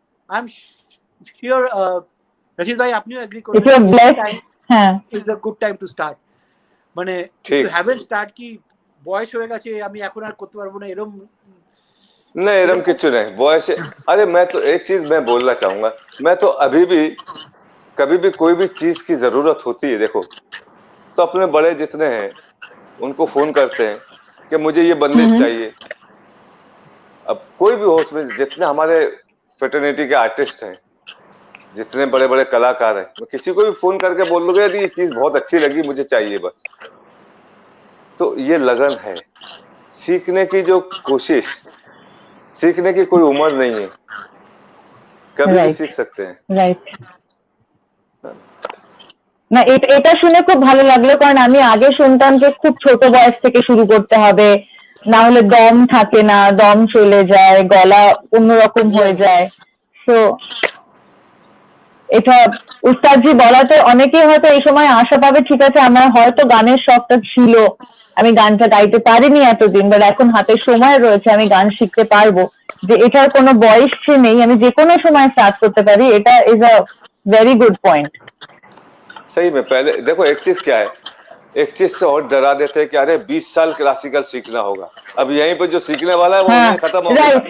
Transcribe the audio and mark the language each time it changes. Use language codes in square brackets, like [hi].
[en] I'm sure Rashid bhai [bn] apniও [en] agree [bn] করবেন, [en] if you're blessed, হ্যাঁ, is a good time to start. [bn] মানে [en] if you haven't start [bn] কি বয়স হয়ে গেছে আমি এখন আর করতে পারবো না, এরকম [hi] नहीं, [bn] एरम किच्चू [hi] नहीं बॉयस। अरे मैं तो एक चीज मैं बोलना चाहूंगा, मैं तो अभी भी कभी भी कोई भी चीज की जरूरत होती है, देखो तो अपने बड़े जितने हैं उनको फोन करते हैं कि मुझे ये बंदिश चाहिए। अब कोई भी हो उसमें जितने हमारे फ्रेटर्निटी के आर्टिस्ट हैं, जितने बड़े बड़े कलाकार हैं, मैं किसी को भी फोन करके बोल दूंगा यदि ये चीज बहुत अच्छी लगी, मुझे चाहिए बस। तो ये लगन है, सीखने की जो कोशिश, सीखने की कोई उम्र नहीं है, कभी भी सीख सकते हैं। [en] Right. [bn] না এটা শুনে খুব ভালো লাগলো, কারণ আমি আগে শুনতাম যে খুব ছোট বয়স থেকে শুরু করতে হবে, না হলে দম থাকে না, দম চলে যায়, গলা অন্যরকম হয়ে যায়। তো এটা উস্তাদজি বলাতে অনেকেই হয়তো এই সময় আশা পাবে, ঠিক আছে আমার হয়তো গানের শখটা ছিল, আমি গানটা গাইতে পারিনি এতদিন, বাট এখন হাতে সময় রয়েছে, আমি গান শিখতে পারবো, যে এটার কোনো বয়স নেই, আমি যে কোনো সময় স্টার্ট করতে পারি। [en] এটা is a very good point. [hi] सही में पहले देखो एक चीज क्या है, एक चीज से और डरा देते हैं कि अरे 20 साल क्लासिकल सीखना होगा, अब यहीं पर जो सीखने वाला है वो खत्म हो गया।